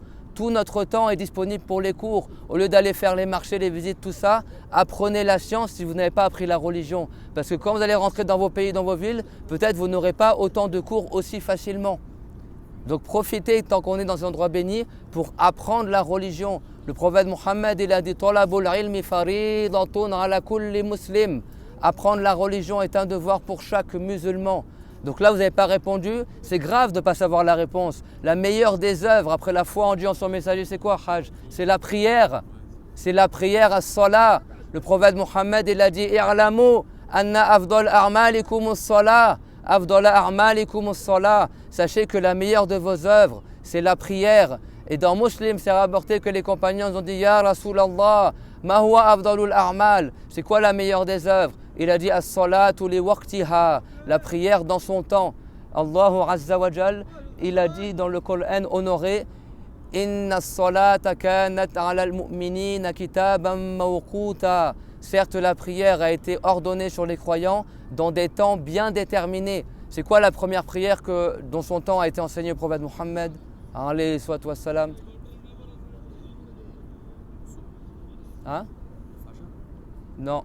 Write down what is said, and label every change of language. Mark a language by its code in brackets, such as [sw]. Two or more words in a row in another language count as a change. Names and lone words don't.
[fr] Tout notre temps est disponible pour les cours. Au lieu d'aller faire les marchés, les visites, tout ça, apprenez la science si vous n'avez pas appris la religion. Parce que quand vous allez rentrer dans vos pays, dans vos villes, peut-être vous n'aurez pas autant de cours aussi facilement. Donc profitez tant qu'on est dans un endroit béni pour apprendre la religion. Le prophète Mohammed, il a dit « [ar] طلب العلم فريضة على كل مسلم [fr] » Apprendre la religion est un devoir pour chaque musulman. Donc là, vous n'avez pas répondu, c'est grave de ne pas savoir la réponse. La meilleure des œuvres après la foi en Dieu, en son messager, c'est quoi, Hajj? C'est la prière. C'est la prière à Salah. Le prophète Mohammed, il a dit « [ar] اعلموا أن أفضل أعمالكم الصلاة » أفضل أعمالكم الصلاة. [fr] Sachez que la meilleure de vos œuvres, c'est la prière. Et dans Muslim, c'est rapporté que les compagnons ont dit « [ar] يا رسول الله ما هو أفضل الأعمال [fr] » C'est quoi la meilleure des œuvres? Il a dit « [ar] الصلاة لوقتها [fr] » La prière dans son temps. [ar] الله عز وجل, [fr] il a dit dans le Coran honoré « [ar] إن الصلاة كانت على المؤمنين كتابا موقوتا [fr] » Certes, la prière a été ordonnée sur les croyants dans des temps bien déterminés. C'est quoi la première prière que, dont son temps a été enseigné au prophète Mohammed [ar] عليه الصلاة والسلام? [fr] Hein? Non.